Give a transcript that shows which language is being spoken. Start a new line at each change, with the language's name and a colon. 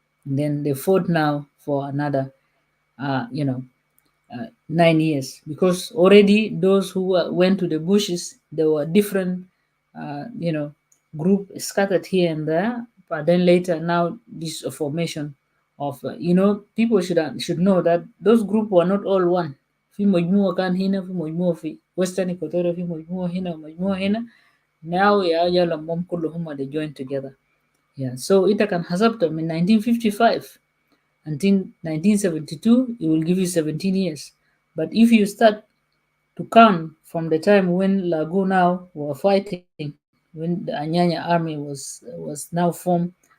English: And then they fought now for another, uh, you know, 9 years, because already those who went to the bushes, there were different, group scattered here and there. But then later, now this formation of, people should know that those group were not all one.
Arabic: في مجموعة كان هنا في مجموعة في Western Equatoria في مجموعة هنا ومجموعة هنا.
English: Now
Arabic: يا لمهم كلهم
English: they joined together. Yeah, so it can
Arabic: حسبته من
English: 1955 until 1972, it will give you 17 years. But if you start to count from the time when Lagu now were fighting, when the Anyanya army was now formed,